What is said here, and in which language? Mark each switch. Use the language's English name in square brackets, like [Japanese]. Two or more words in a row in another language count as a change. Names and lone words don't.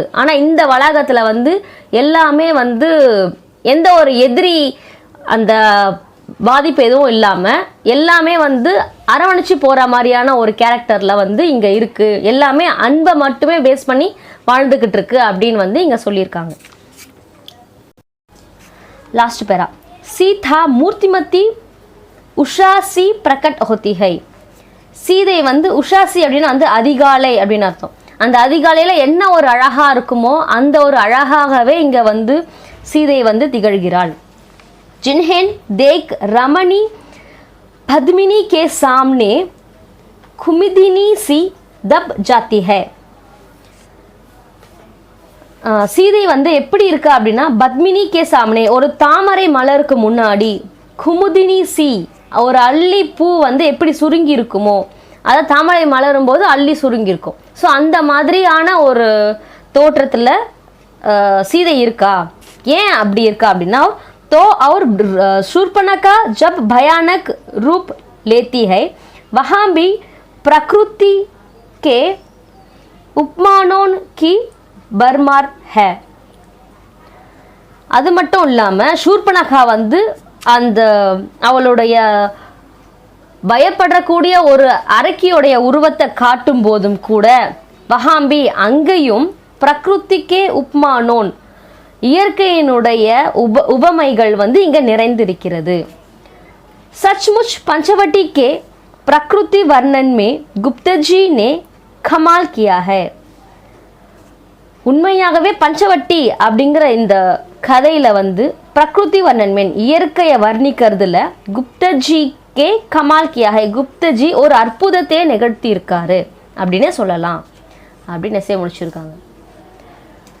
[Tamil] ஆனால் இந்த வளாகத்தில் வந்து எல்லாமே வந்து எந்த ஒரு எதிரி அந்த பாதிப்பு எதுவும் இல்லாமல் எல்லாமே வந்து அரவணைச்சு போகிற மாதிரியான ஒரு கேரக்டரில் வந்து இங்கே இருக்குது. எல்லாமே அன்பை மட்டுமே பேஸ் பண்ணி வாழ்ந்துக்கிட்டு இருக்கு அப்படின்னு வந்து இங்கே சொல்லியிருக்காங்க. [English] last para, [Hindi] सीता मूर्तिमती उषासी प्रकट होती है. [Tamil] சீதை வந்து உஷாசி அப்படின்னா வந்து அதிகாலை அப்படின்னு அர்த்தம். அந்த அதிகாலையில் என்ன ஒரு அழகாக இருக்குமோ அந்த ஒரு அழகாகவே இங்கே வந்து சீதை வந்து திகழ்கிறாள். [Hindi] जिन्हें देख रमणी पद्मिनी के सामने कुमुदिनी सी दब जाती है. [Tamil] சீதை வந்து எப்படி இருக்கா அப்படின்னா [Hindi] पद्मिनी के सामने, [Tamil] ஒரு தாமரை மலருக்கு முன்னாடி [Hindi] कुमुदिनी सी, [Tamil] ஒரு அல்லி பூ வந்து எப்படி சுருங்கி இருக்குமோ அதை தாமரை மலரும் போது அள்ளி சுருங்கியிருக்கும். ஸோ அந்த மாதிரியான ஒரு தோற்றத்தில் सीधे இருக்கா. ஏன் அப்படி இருக்கா அப்படின்னா [Hindi] तो और शूर्पणखा जब भयानक रूप लेती है वहाँ भी प्रकृति के उपमानों की भरमार है. [Tamil] அது மட்டும் இல்லாமல் ஷூர்பனகா வந்து அந்த அவளுடைய பயப்படக்கூடிய ஒரு அரக்கியோடைய உருவத்தை காட்டும் போதும் கூட வஹாம்பி அங்கேயும் [Hindi] प्रकृति के उपमानों [Tamil] இயற்கையினுடைய உபமைகள் வந்து இங்கே நிறைந்திருக்கிறது. [Hindi] सचमुच पंचवटी के प्रकृति वर्णन में गुप्ता जी ने कमाल किया है. [Tamil] உண்மையாகவே பஞ்சவட்டி அப்படிங்கிற இந்த கதையில் வந்து [Hindi] प्रकृति वर्णन में [Tamil] இயற்கையை வர்ணிக்கிறதுல [Hindi] गुप्तजी के कमाल किया है. [Tamil] குப்தஜி ஒரு அற்புதத்தையே நிகழ்த்தி இருக்காரு அப்படின்னே சொல்லலாம் அப்படின்னு முடிச்சிருக்காங்க.